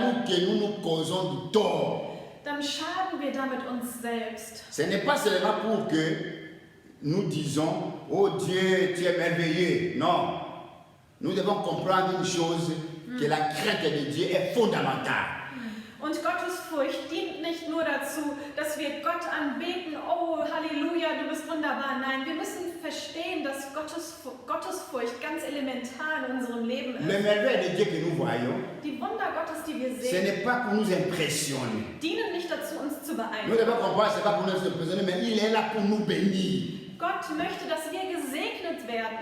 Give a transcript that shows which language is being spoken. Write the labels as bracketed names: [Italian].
[French] nous que nous causons du tort. [German] dann schaden wir damit uns selbst. [French] Ce n'est pas seulement pour que nous disons, oh Dieu, tu es merveilleux. Non. Nous devons comprendre une chose, que la crainte de Dieu est fondamentale. [German] Und Gottesfurcht dient nicht nur dazu, dass wir Gott anbeten, oh Halleluja, du bist wunderbar. Nein, wir müssen verstehen, dass Gottesfurcht ganz elementar in unserem Leben [French] Le [German] ist. [French] merveille de Dieu que nous voyons, [German] Die Wunder Gottes, die wir [French] ce [German] sehen, [French] n'est pas pour nous impressionner. [German] dienen nicht dazu, uns zu [French] Nous [German] beeindrucken. [French] devons comprendre, ce n'est pas pour nous impressionner, mais il est là pour nous bénir. [German] Gott möchte, dass wir gesegnet werden.